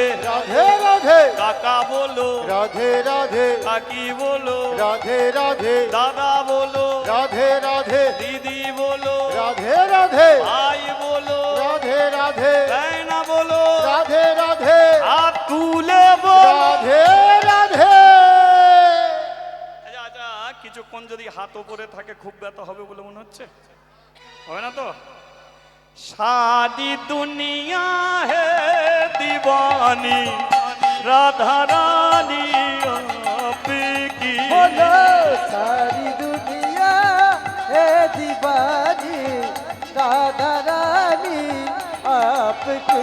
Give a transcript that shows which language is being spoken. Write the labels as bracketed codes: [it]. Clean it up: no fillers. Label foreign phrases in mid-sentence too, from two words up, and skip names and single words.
[hi] राधे राधे काका बोलो, राधे राधे काकी बोलो, राधे राधे दादा बोलो, राधे राधे दीदी बोलो, राधे राधे भाई बोलो, राधे राधे बहना बोलो, राधे राधे हाथ তুলে बोलो। राधे राधे [bn] আচ্ছা আচ্ছা, কিছুক্ষণ যদি হাত উপরে থাকে খুব ব্যথা হবে বলে মনে হচ্ছে, হবে না তো? [hi] शादी दुनिया है दीवानी, राधा रानी आपकी, बोलो सारी दुनिया है दीवानी, राधा रानी आपकी।